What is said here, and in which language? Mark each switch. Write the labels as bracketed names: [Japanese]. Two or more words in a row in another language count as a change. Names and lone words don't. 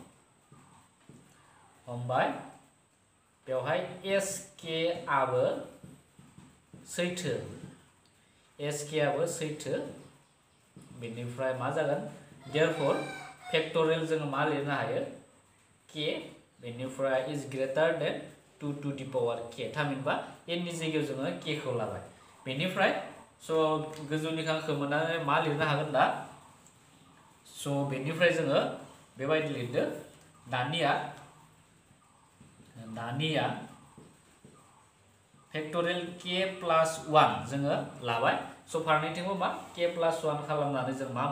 [Bodo] बेवहाय SK आबो सैथो SK आबो सैथो बेनिफ्राय मा जागोन [English] therefore factorial [Bodo] जोङो मा लिरनो हायो K बेनिफ्राय [English] is greater than 2 to the power K [Bodo] थामहिनबा n नि जायगायाव जोङो K खौ लाबाय बेनिफ्राय स' गोजौनि खांखौ मोननानै मा लिरनो हागोन दा स' बेनिफ्राय जोङो बेबायदि लिरदो दानिया [English] factorial K plus 1 [Bodo] जोङो लाबाय स' फारनैथिंबो मा [English] K plus 1 [Bodo] खालामनानै जों मा